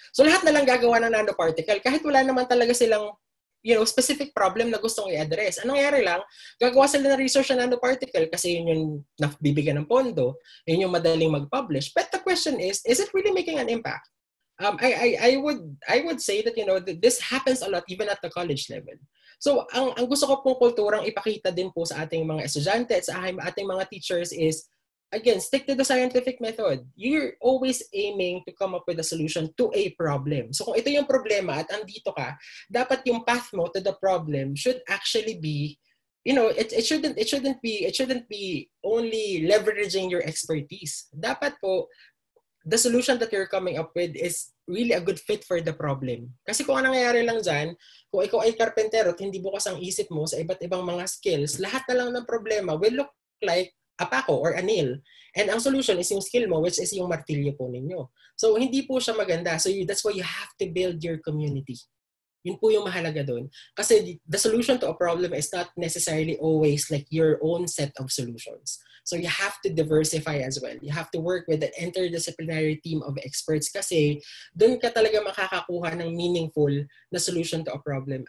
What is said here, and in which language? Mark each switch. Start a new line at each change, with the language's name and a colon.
Filipino: So lahat na lang gagawa ng nanoparticle kahit wala naman talaga silang specific problem na gustong i-address. Anong nangyari lang, gagawa sila ng research na nanoparticle kasi yun yung nabibigyan ng pondo, yun yung madaling mag-publish.
English: But the question is it really making an impact? I would say that this happens a lot even at the college level.
Filipino: So ang gusto ko pong kulturang ipakita din po sa ating mga estudyante at sa ating mga teachers is, again,
English: stick to the scientific method. You're always aiming to come up with a solution to a problem.
Filipino: So kung ito yung problema at andito ka, dapat yung path mo
English: to the problem should actually be, it shouldn't be only leveraging your expertise. Dapat po, the solution that you're coming up with is really a good fit for the problem.
Filipino: Kasi kung anong nangyayari lang dyan, kung ikaw ay karpentero at hindi bukas ang isip mo sa iba't ibang mga skills, lahat na lang ng problema
English: will look like a
Filipino: pako or a nail. And ang solution is yung skill mo, which is yung martilyo po ninyo. So, hindi po siya maganda.
English: So, that's why you have to build your community.
Filipino: Yun po yung mahalaga doon.
English: Kasi the solution to a problem is not necessarily always like your own set of solutions. So you have to diversify as well. You have to work with an interdisciplinary team of experts
Filipino: kasi doon ka talaga makakakuha ng meaningful na
English: solution to a problem.